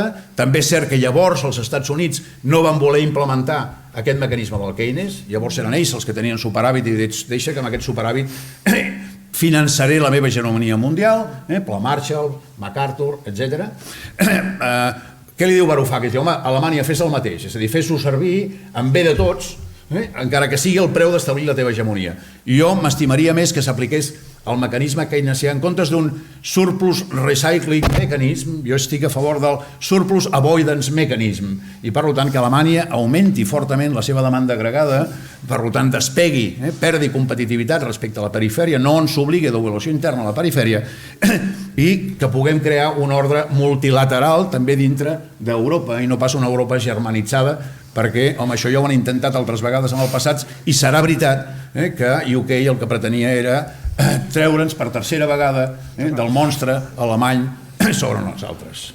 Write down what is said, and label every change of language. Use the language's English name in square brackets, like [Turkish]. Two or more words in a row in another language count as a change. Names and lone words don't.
[Catalan] També és cert que llavors els Estats Units no van voler implementar aquest mecanisme del Keynes, llavors eren ells els que tenien superàvit i deixa que amb aquest superàvit finançaré la meva hegemonia mundial, Pla Marshall, MacArthur, etc. Què li diu Varoufakis? Home, Alemanya fes el mateix, és a dir, fes-ho servir en bé de tots, encara que sigui el preu d'establir la teva hegemonia. I jo m'estimaria més que s'apliqués el mecanisme keynesià en comptes d'un [English] surplus recycling mechanism. [Catalan] Jo estic a favor del [English] surplus avoidance mechanism [Catalan] i per tant que Alemanya augmenti fortament la seva demanda agregada, per tant despegui, perdi competitivitat respecte a la perifèria, no ens obligui d'evolució interna a la perifèria i que puguem crear un ordre multilateral també dintre d'Europa i no pas una Europa germanitzada, perquè, home, això ja ho han intentat altres vegades en el passat i serà veritat que UK el que pretenia era treure'ns per tercera vegada del monstre alemany sobre nosaltres.